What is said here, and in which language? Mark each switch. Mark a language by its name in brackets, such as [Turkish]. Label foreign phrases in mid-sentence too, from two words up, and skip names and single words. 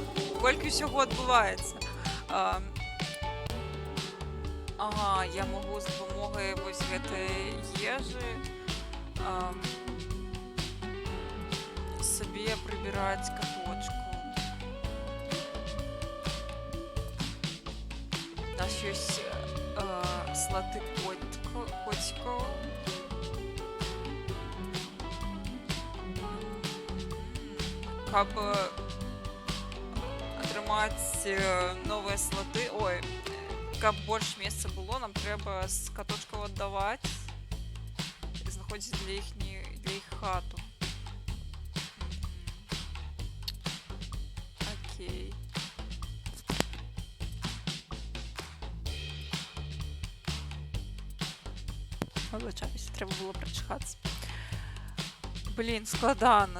[Ukrainian] Колькі всього відбувається. Ага, я можу з допомогою [Belarusian] ось гэтай ежі [Ukrainian] собі прибирати каточку. У нас є слоти котиків. [Belarusian] Каб атрымаць новыя слоты, ой, каб больш месца было, нам трэба з каточкаў аддаваць і знаходзіць для іх хату. Окей. [Ukrainian] Вибачаюсь, треба було прочухатися. Блін, складано.